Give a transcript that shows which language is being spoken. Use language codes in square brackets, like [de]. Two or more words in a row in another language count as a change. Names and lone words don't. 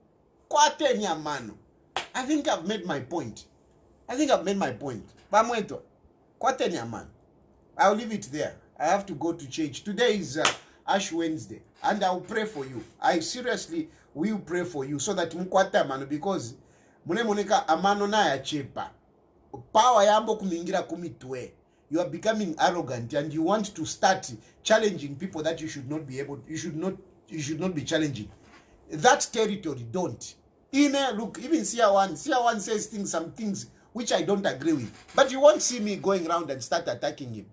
[en] I think I've made my point. [ny] Bamweto. Kwatenya man. [en] I'll leave it there. I have to go to church. Today is Ash Wednesday. And I'll pray for you. I seriously will pray for you so that [ny] mkwata mano, [en] because [ny] munemoneka amano na ya chepa. Power yambo kumingira kumitwe. [en] You are becoming arrogant and you want to start challenging people that you should not be challenging. That territory, don't. Look, even Sia1 says some things which I don't agree with. But you won't see me going around and start attacking him.